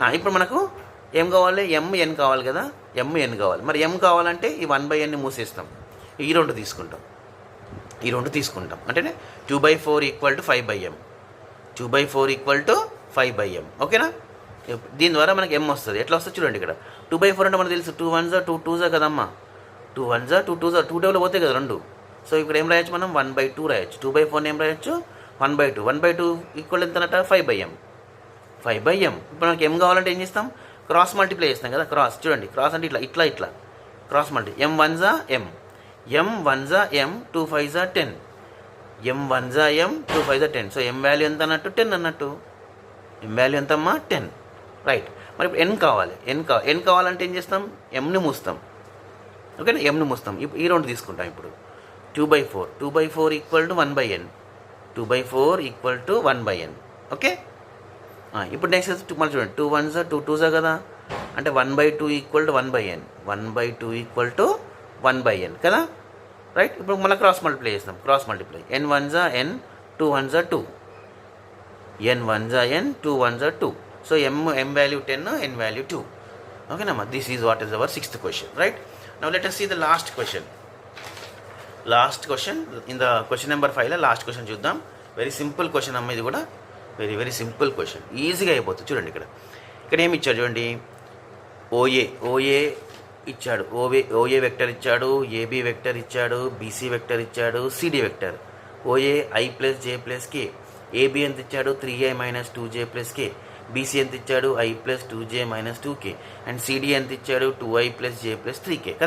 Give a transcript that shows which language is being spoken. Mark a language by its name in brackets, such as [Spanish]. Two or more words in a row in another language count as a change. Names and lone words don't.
[Telugu] ఇప్పుడు మనకు ఏం కావాలి, ఎన్ కావాలి కదా, ఎన్ కావాలి. మరి ఎం కావాలంటే ఈ 1/n మూసేస్తాం, ఈ రెండు తీసుకుంటాం. అంటే 2/4 = 5/m, 2/4 = 5/m. ఓకేనా? దీని ద్వారా మనకి ఎం వస్తుంది. ఎట్లా వస్తుంది చూడండి. ఇక్కడ 2/4 అంటే మనకు తెలుసు 2 1s 2 2s కదమ్మా, 2 1s 2 2s 2 టేబుల్ పోతాయి కదా రెండు. సో ఇక్కడ ఏం రాయొచ్చు మనం, 1/2 రాయొచ్చు. 2/4 ఏం రాయొచ్చు, 1/2. 1/2 = ఎంతనట, 5/m. ఇప్పుడు మనకి ఎం కావాలంటే ఏం చేస్తాం, [English] cross multiply [Telugu] చేస్తాం కదా. క్రాస్ చూడండి, క్రాస్ అంటే ఇట్లా [English] cross multi. [Telugu] m 1s m, m 1s m, 2 5s 10, m 1s m, 2 5s 10. సో m వాల్యూ ఎంత అన్నట్టు, 10 అన్నట్టు. m వాల్యూ ఎంతమ్మా, 10. రైట్. మరి ఇప్పుడు n కావాలంటే ఏం చేస్తాం, mని మూస్తాం. ఓకేనా, mని మూస్తాం. ఇప్పుడు ఈ రెండు తీసుకుంటాం. ఇప్పుడు 2/4 = 1/n, 2/4 = 1/n. ఓకే. ఇప్పుడు నెక్స్ట్ మళ్ళీ చూడండి, 2 1s 2 2s కదా, అంటే 1/2 = 1/n, 1/2 = 1/n కదా. రైట్. ఇప్పుడు మళ్ళీ [English] cross multiply [Telugu] చేస్తాం. n 1s n, 2 1s 2, n 1s n, 2 1s 2. సో m వాల్యూ 10, n వాల్యూ 2. ఓకేనమ్మా, [English] This is what is our 6th question. Right. Now let us see the last question in the question number 5 [Telugu] లో లాస్ట్ క్వశ్చన్ చూద్దాం. [English] very simple question [Telugu] అమ్మ, ఇది కూడా [English] very simple question, [Telugu] ఈజీగా అయిపోతుంది. చూడండి ఇక్కడ ఏమి ఇచ్చాడు చూడండి, ఓఏ ఇచ్చాడు, ఓఏ వెక్టర్ ఇచ్చాడు, ఏబి వెక్టర్ ఇచ్చాడు, బీసీ వెక్టర్ ఇచ్చాడు, సిడి వెక్టర్. ఓఏ i + j + k, ఏబి ఎంత ఇచ్చాడు, 3i - 2j + k, బీసీ ఎంత ఇచ్చాడు, i + 2j - 2k, అండ్ సిడి ఎంత ఇచ్చాడు, 2i + j + 3k కదా.